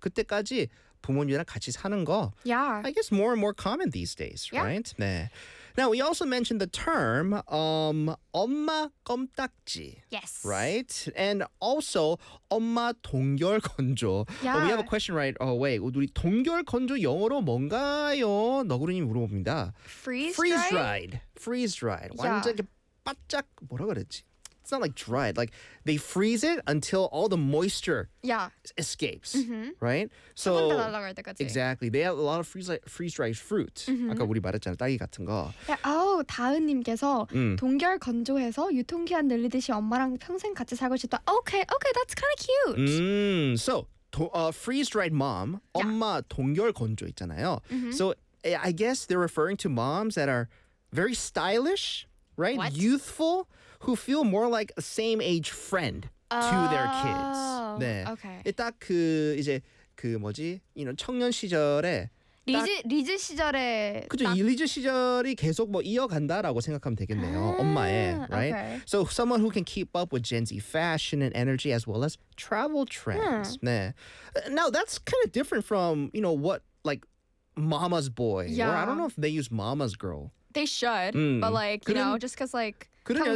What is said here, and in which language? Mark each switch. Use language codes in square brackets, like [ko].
[ko] 그때까지 부모님이랑 같이 사는 거. [en] Yeah. I guess more and more common these days, yeah. right? 네. Now, we also mentioned the term 엄마 껌딱지. Yes. Right? And also 엄마 동결 건조. Yeah. We have a question right away. [ko] 우리 동결 건조 영어로 뭔가요? 너구리님 물어봅니다. [en] Freeze-dried. Freeze-dried. [ko] 완전 [en] yeah. [ko] 바짝 뭐라 그랬지? [en] It's not like dried, like they freeze it until all the moisture yeah. escapes, right? So, exactly. They have a lot of freeze-dried fruit. [ko] 아까 우리 말했잖아, 딸기 같은 거. [en] Yeah. [ko] Oh, 다은님께서 동결 건조해서 유통기한 늘리듯이 엄마랑 평생 같이 살고 싶다. [en] Okay, that's kind of cute. So, freeze-dried mom, [ko] 엄마 동결 건조 있잖아요. [en] So, I guess they're referring to moms that are very stylish, right? What? Youthful. Who feel more like a same age friend to their kids. 네. Okay. [ko] 딱 그 이제 그 뭐지? [en] You know, [ko] 청년 시절에 리즈 시절에 그렇죠. 리즈 시절이 계속 뭐 이어간다라고 생각하면 되겠네요. 엄마의, right? [en] Okay. So someone who can keep up with Gen Z fashion and energy as well as travel trends. [ko] 네. [en] Now that's kind of different from, you know, what like mama's boy. Yeah. Or I don't know if they use mama's girl. They should, but like, you know, just cause like [ko] 그래요.